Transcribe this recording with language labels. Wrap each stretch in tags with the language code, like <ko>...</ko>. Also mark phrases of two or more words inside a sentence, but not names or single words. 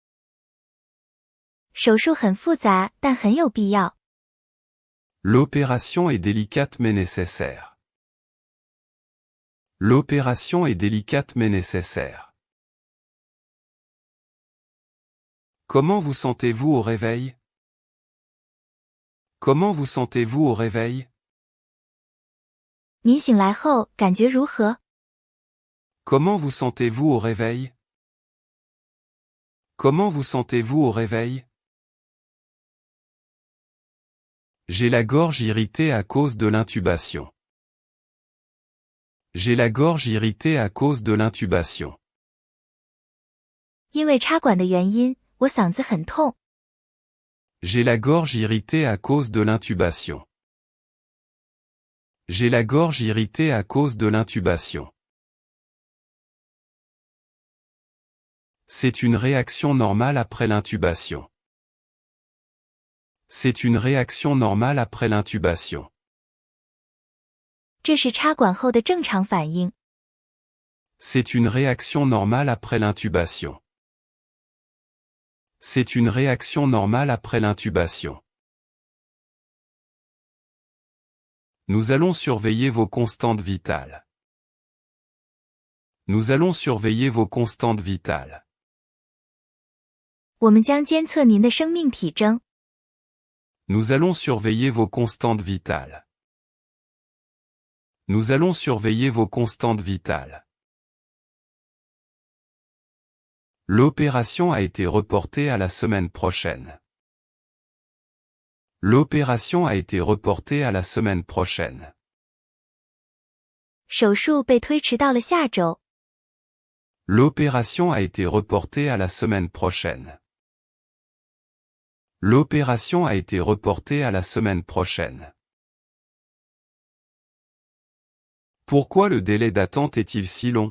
<zh>手术很复杂，但很有必要。</zh> <fr>L'opération est délicate mais nécessaire. L'opération est délicate mais nécessaire. Comment vous sentez-vous au réveil? Comment vous sentez-vous au réveil?</fr> <zh>你醒来后感觉如何？</zh> <fr>Comment vous sentez-vous au réveil? Comment vous sentez-vous au réveil? J'ai la gorge irritée à cause de l'intubation. J'ai la gorge irritée à cause de l'intubation.</fr> <zh>因为插管的原因，我嗓子很痛。</zh> <fr>J'ai la gorge irritée à cause de l'intubation. J'ai la gorge irritée à cause de l'intubation. C'est une réaction normale après l'intubation. C'est une réaction normale après l'intubation.</fr> <zh>这是插管后的正常反应。</zh> <fr>C'est une réaction normale après l'intubation. C'est une réaction normale après l'intubation. Nous allons surveiller vos constantes vitales. Nous allons surveiller vos constantes vitales.</fr> <zh>我们将监测您的生命体征。</zh> <fr>Nous allons surveiller vos constantes vitales. Nous allons surveiller vos constantes vitales. L'opération a été reportée à la semaine prochaine. L'opération a été reportée à la semaine prochaine.</fr> <zh>手术被推迟到了下周。</zh> <fr>L'opération a été reportée à la semaine prochaine. L'opération a été reportée à la semaine prochaine. Pourquoi le délai d'attente est-il si long?</fr>